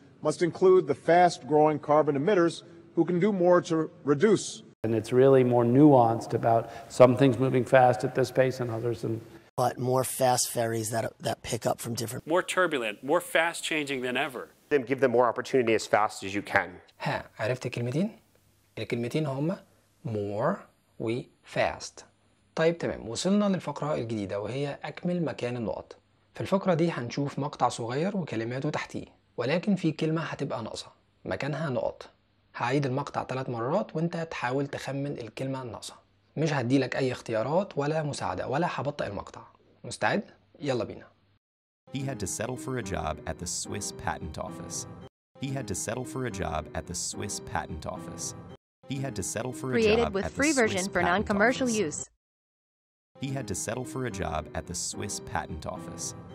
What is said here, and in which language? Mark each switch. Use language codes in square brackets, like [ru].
[en] Must include the fast-growing carbon emitters who can do more to reduce. And it's really more nuanced about some things moving fast at this pace and others. And but more fast ferries that pick up from different. More turbulent, more fast-changing than ever. Then give them more opportunity as fast as you can. [ar] ها عرفت الكلمتين؟ الكلمتين هما more و fast. طيب تمام وصلنا للفقرة الجديدة وهي أكمل مكان النقط. في الفقرة دي هنشوف مقطع صغير وكلماته تحتيه، ولكن في كلمة هتبقى ناقصة مكانها نقط. هعيد المقطع 3 مرات وانت تحاول تخمن الكلمة الناقصة. مش هديلك أي اختيارات ولا مساعدة ولا هبطئ المقطع. مستعد؟ يلا بينا. [en] He had to settle for a job at the Swiss Patent Office. He had to settle for a job at the Swiss Patent Office. He had to settle for a job created at the Swiss Patent Office. Created with free version for non-commercial use. He had to settle for a job at the Swiss Patent Office.